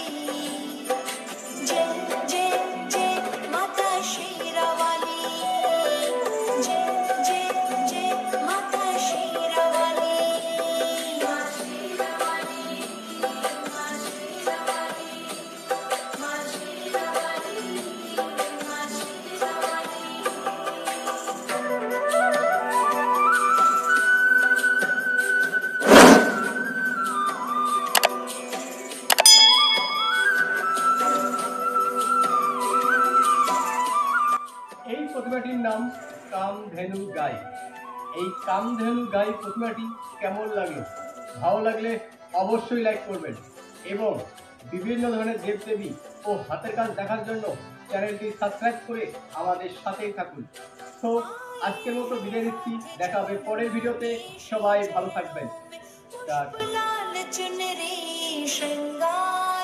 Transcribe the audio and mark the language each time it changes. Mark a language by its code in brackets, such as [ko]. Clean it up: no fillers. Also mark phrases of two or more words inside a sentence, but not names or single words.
[hi] जय जय जय माता शेरावाली, जय जय जय माता शेरावाली, माँ शेरावाली, माँ शेरावाली, माँ शेरावाली, माँ शेरावाली। [bn] এই প্রতিমাটির নাম কামধেনু গাই। এই কামধেনু গাই প্রতিমাটি কেমন লাগলো? ভালো লাগলে অবশ্যই লাইক করবেন এবং বিভিন্ন ধরনের দেবদেবী ও হাতের কাজ দেখার জন্য চ্যানেলটি সাবস্ক্রাইব করে আমাদের সাথেই থাকুন। তো আজকের মতো বিদায় নিচ্ছি, দেখা হবে পরের ভিডিওতে। সবাই ভালো থাকবেন। টাটা। [hi] लाल चुनरी श्रृंगार